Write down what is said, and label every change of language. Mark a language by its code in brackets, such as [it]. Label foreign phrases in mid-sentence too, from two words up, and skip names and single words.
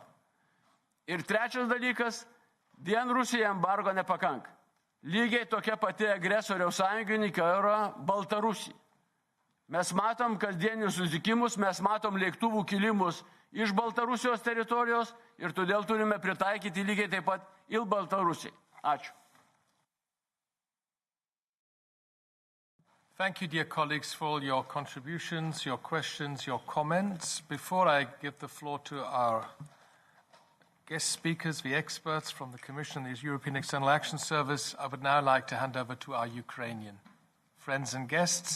[lt] Ir trečias dalykas, vien Rusija embargo nepakanka. Lygiai tokia pati agresoriaus sąjungininkė yra Baltarusija. Mes matom kasdienius susitikimus, mes matom lėktuvų kilimus iš Baltarusijos teritorijos ir todėl turime pritaikyti lygiai taip pat ir Baltarusijai. Ačiū. [en] Thank you, dear colleagues, for all your contributions, your questions, your comments. Before I give the floor to our guest speakers, the experts from the Commission and the European External Action Service, I would now like to hand over to our Ukrainian friends and guests.